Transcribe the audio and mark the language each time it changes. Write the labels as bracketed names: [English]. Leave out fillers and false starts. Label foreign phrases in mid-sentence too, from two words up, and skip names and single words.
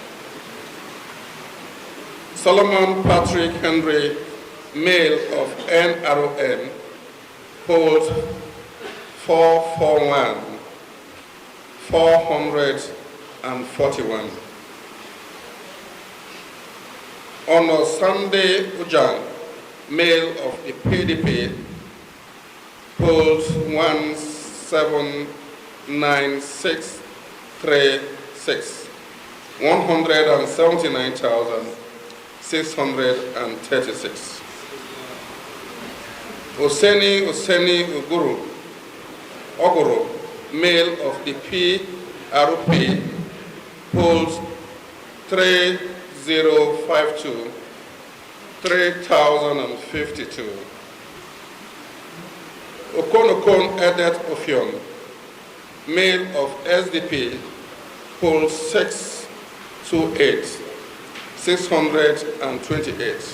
[English] Solomon Patrick Henry, male of NRON, polled 441, 441. Honor Sunday Ujang, male of the PDP, polled 179,636, 179,636. Oseni Oguru, male of the PRP, polls 3052, 3052. Okonokon Edet Ofion, male of SDP, polls 628, 628.